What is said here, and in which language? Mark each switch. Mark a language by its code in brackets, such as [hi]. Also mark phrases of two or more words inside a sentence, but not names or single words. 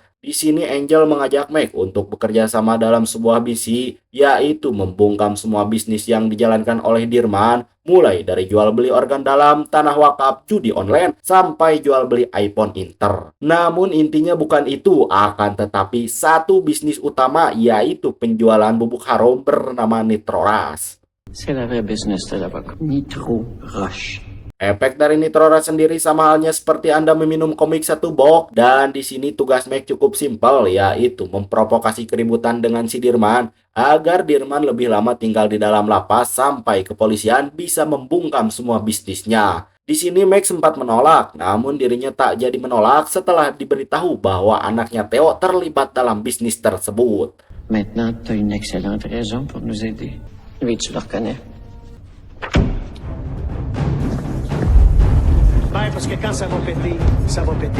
[id] Di sini Angel mengajak Mac untuk bekerja sama dalam sebuah misi, yaitu membungkam semua bisnis yang dijalankan oleh Dirman, mulai dari jual beli organ dalam, tanah wakaf, judi online, sampai jual beli iPhone Inter. Namun intinya bukan itu, akan tetapi satu bisnis utama, yaitu penjualan bubuk harum bernama Nitroras. [fr] C'est la vraie business de là-bas. [id] Nitro Rush. Efek dari Nitroras sendiri sama halnya seperti Anda meminum komik satu box, dan di sini tugas Mac cukup simpel, yaitu memprovokasi keributan dengan si Dirman agar Dirman lebih lama tinggal di dalam lapas sampai kepolisian bisa membungkam semua bisnisnya. Di sini Mac sempat menolak, namun dirinya tak jadi menolak setelah diberitahu bahwa anaknya Theo terlibat dalam bisnis tersebut. [fr] Maintenant, tu as une excellente raison pour nous aider. Oui, tu le reconnais. Vai, parce que quand ça va péter, ça va péter.